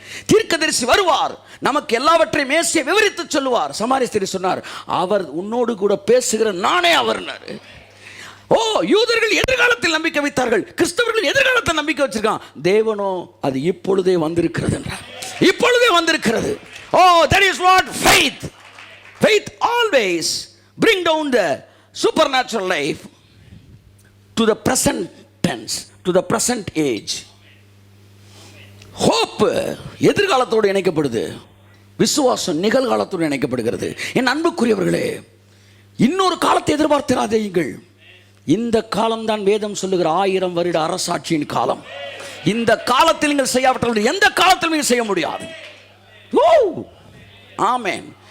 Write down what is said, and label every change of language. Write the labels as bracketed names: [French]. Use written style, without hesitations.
[Tamil] தீர்க்கதரிசி வருவார், நமக்கு எல்லாவற்றையும் மேசியை விவரித்து சொல்லுவார். சமாரிய ஸ்திரீ சொன்னார், அவர் உன்னோடு கூட பேசுகிற நானே அவர்னாரு. ஓ, யூதர்கள் எதிர்காலத்தில் நம்பிக்கை வைத்தார்கள், கிறிஸ்தவர்கள் எதிர்காலத்தில் நம்பிக்கை வச்சிருக்கான். தேவனோ அது இப்பொழுதே வந்திருக்கிறது என்றார். இப்பொழுதே வந்திருக்கிறது. [English] Oh, that is what faith. Faith always bring down the supernatural life to the present tense, to the present age. [Tamil] Hope எதிர்காலத்தோடு இணைக்கப்படுது, விசுவாசம் நிகழ்காலத்தோடு இணைக்கப்படுகிறது. என் அன்புக்குரியவர்களே, இன்னொரு காலத்தை எதிர்பார்த்திராதீர்கள். இந்த காலம்தான் வேதம் சொல்லுகிற 1000 வருட அரசாட்சியின் காலம். இந்த காலத்தில் நீங்கள் செய்யாவிட்டால் எந்த காலத்திலும் நீங்கள் செய்ய முடியாது. ஓ, ஆமென்.